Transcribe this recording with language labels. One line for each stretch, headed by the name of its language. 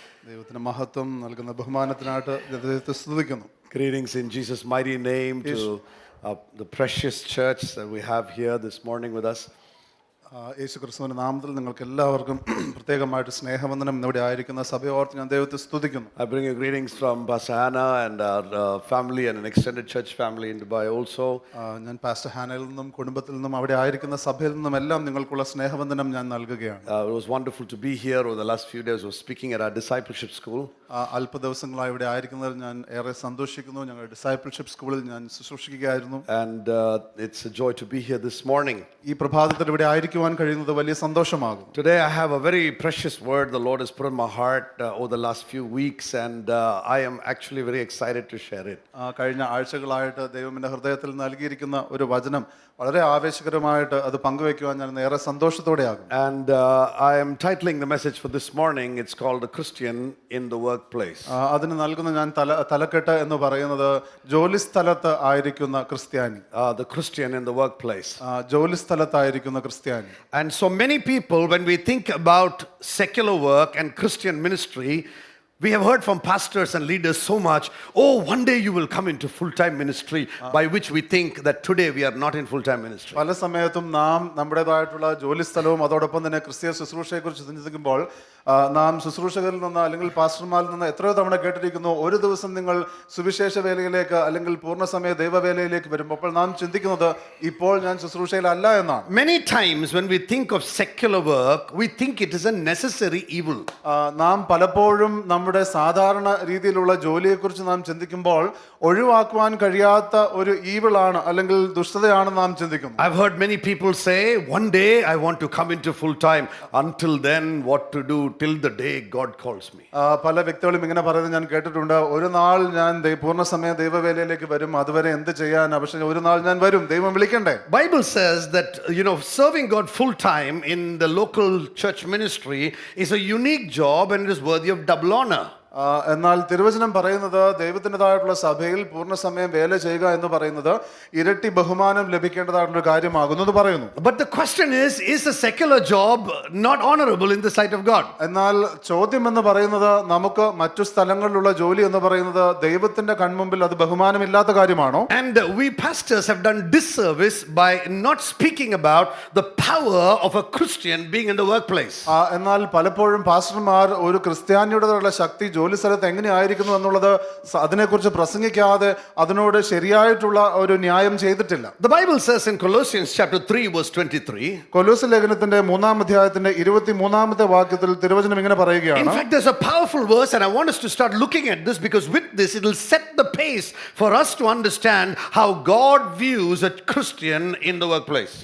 Malayalam: ദൈവത്തിന് മഹത്വം നൽകുന്ന ബഹുമാനത്തിനായിട്ട് ദൈവത്തെ സ്തുതിക്കുന്നു.
English: Greetings in Jesus' mighty name to the precious church that we have here this morning with us.
Malayalam: യേശു ക്രിസ്തുവിന്റെ നാമത്തിൽ നിങ്ങൾക്ക് എല്ലാവർക്കും പ്രത്യേകമായിട്ട് സ്നേഹവന്ദനം ഇവിടെ ആയിരിക്കുന്ന സഭയോർത്ത് ഞാൻ ദൈവത്തെ സ്തുതിക്കുന്നു.
English: I bring you greetings from Pastor Hannah and our family and an extended church family in Dubai also.
Malayalam: ഞാൻ പാസ്റ്റർ ഹാനയിൽ നിന്നും കുടുംബത്തിൽ നിന്നും അവിടെ ആയിരിക്കുന്ന സഭയിൽ നിന്നും എല്ലാം നിങ്ങൾക്കുള്ള സ്നേഹവന്ദനം ഞാൻ നൽകുകയാണ്.
English: It was wonderful to be here over the last few days. I was speaking at our discipleship school.
Malayalam: അല്പ ദിവസങ്ങളായി ഇവിടെ ആയിരിക്കുന്നതിൽ ഞാൻ ഏറെ സന്തോഷിക്കുന്നു. ഞങ്ങളുടെ ഡിസൈപ്പിൾഷിപ്പ് സ്കൂളിൽ ഞാൻ ശുശ്രൂഷിക്കുകയായിരുന്നു.
English: And it's a joy to be here this morning.
Malayalam: ഈ പ്രഭാതത്തിൽ ഇവിടെ ആയിരിക്കുവാൻ കഴിയുന്നത് വലിയ സന്തോഷമാകും.
English: Today I have a very precious word the Lord has put in my heart over the last few weeks, and I am actually very excited to share it.
Malayalam: കഴിഞ്ഞ ആഴ്ചകളായിട്ട് ദൈവം എൻ്റെ ഹൃദയത്തിൽ നൽകിയിരിക്കുന്ന ഒരു വചനം വളരെ ആവേശകരമായിട്ട് അത് പങ്കുവെക്കുവാൻ ഞാൻ ഏറെ സന്തോഷത്തോടെയാകും.
English: And I am titling the message for this morning. It's called The Christian in the Workplace.
Malayalam: അതിന് നൽകുന്ന ഞാൻ തലക്കെട്ട് എന്ന് പറയുന്നത് ജോലിസ്ഥലത്ത് ആയിരിക്കുന്ന ക്രിസ്ത്യാനി.
English: The Christian in the workplace.
Malayalam: ജോലിസ്ഥലത്തായിരിക്കുന്ന ക്രിസ്ത്യാനി.
English: And so many people, when we think about secular work and Christian ministry, we have heard from pastors and leaders so much, oh, one day you will come into full-time ministry, by which we think that today we are not in full-time ministry.
Malayalam: പല സമയത്തും നാം നമ്മുടേതായിട്ടുള്ള ജോലിസ്ഥലവും അതോടൊപ്പം തന്നെ ക്രിസ്തീയ ശുശ്രൂഷയെക്കുറിച്ച് ചിന്തിക്കുമ്പോൾ നാം ശുശ്രൂഷകരിൽ നിന്ന് അല്ലെങ്കിൽ പാസ്റ്റർമാരിൽ നിന്ന് എത്രയോ തവണ കേട്ടിരിക്കുന്നു, ഒരു ദിവസം നിങ്ങൾ സുവിശേഷ വേലയിലേക്ക് അല്ലെങ്കിൽ പൂർണ്ണസമയ ദൈവവേലയിലേക്ക് വരുമ്പോൾ അപ്പോൾ നാം ചിന്തിക്കുന്നത് ഇപ്പോൾ ഞാൻ ശുശ്രൂഷയിലല്ല എന്നാണ്.
English: Many times when we think of secular work, we think it is a necessary evil.
Malayalam: നാം പലപ്പോഴും നമ്മുടെ സാധാരണ രീതിയിലുള്ള ജോലിയെക്കുറിച്ച് നാം ചിന്തിക്കുമ്പോൾ ഒഴിവാക്കുവാൻ കഴിയാത്ത ഒരു ഈവിളാണ് അല്ലെങ്കിൽ ദുഷ്ടതയാണ് നാം ചിന്തിക്കുന്നത്.
English: I've heard many people say, one day I want to come into full time. Until then, what to do till the day God calls me.
Malayalam: പല വ്യക്തികളും ഇങ്ങനെ പറയുന്നത് ഞാൻ കേട്ടിട്ടുണ്ട്. ഒരു നാൾ ഞാൻ പൂർണ്ണസമയ ദൈവവേലയിലേക്ക് വരും, അതുവരെ എന്ത് ചെയ്യാൻ, പക്ഷേ ഒരു നാൾ ഞാൻ വരും, ദൈവം വിളിക്കണ്ടേ.
English: Bible says that serving God full time in the local church ministry is a unique job and it is worthy of double honor.
Malayalam: എന്നാൽ തിരുവചനം പറയുന്നത് ദൈവത്തിൻ്റെതായിട്ടുള്ള സഭയിൽ പൂർണ്ണസമയം വേല ചെയ്യുക എന്ന് പറയുന്നത് ഇരട്ടി ബഹുമാനം ലഭിക്കേണ്ടതായിട്ടുള്ള കാര്യമാകുന്നു എന്ന് പറയുന്നു.
English: But the question is a secular job not honorable in the sight of God?
Malayalam: എന്നാൽ ചോദ്യം എന്ന് പറയുന്നത് നമുക്ക് മറ്റു സ്ഥലങ്ങളിലുള്ള ജോലി എന്ന് പറയുന്നത് ദൈവത്തിന്റെ കൺമുമ്പിൽ അത് ബഹുമാനമില്ലാത്ത കാര്യമാണോ?
English: And we pastors have done disservice by not speaking about the power of a Christian being in the workplace.
Malayalam: എന്നാൽ പലപ്പോഴും പാസ്റ്റർമാർ ഒരു ക്രിസ്ത്യാനിയുടെ ശക്തി ജോലി സ്ഥലത്ത് എങ്ങനെയായിരിക്കുന്നു എന്നുള്ളത് അതിനെക്കുറിച്ച് പ്രസംഗിക്കാതെ അതിനോട് ശരിയായിട്ടുള്ള ഒരു ന്യായം ചെയ്തിട്ടില്ല.
English: The Bible says in Colossians chapter 3 verse 23.
Malayalam: കൊലോസ്യ ലേഖനത്തിന്റെ 3-ാം അധ്യായത്തിന്റെ 23-ാമത്തെ വാക്യത്തിൽ തിരുവചനം ഇങ്ങനെ പറയുകയാണ്.
English: In fact, there's a powerful verse and I want us to start looking at this because with this it will set the pace for us to understand how God views a Christian in the workplace.